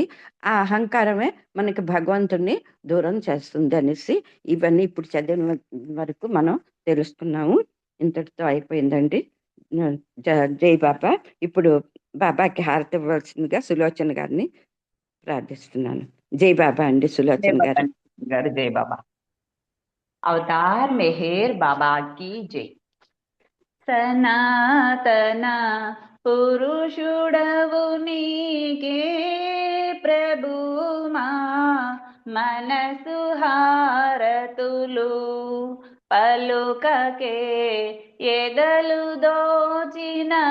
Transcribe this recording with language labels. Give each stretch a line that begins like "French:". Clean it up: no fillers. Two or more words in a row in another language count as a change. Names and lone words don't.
Telugu: ఆ అహంకారమే మనకి భగవంతుణ్ణి దూరం చేస్తుంది అనేసి ఇవన్నీ ఇప్పుడు చదివిన వరకు మనం తెలుసుకున్నాము. ఇంతటితో అయిపోయిందండి. జై బాబా. ఇప్పుడు బాబాకి హారతి ఇవ్వాల్సిందిగా సులోచన గారిని ప్రార్థిస్తున్నాను. జై బాబా అండి. సులోచన గారు.
Hindi: जय बाबा। अवतार मेहर बाबा की जय।
Telugu: సనాతన పురుషుడవు నీకే ప్రభుమా మనసు హారతులు పలుకకే ఎదలు దోచిన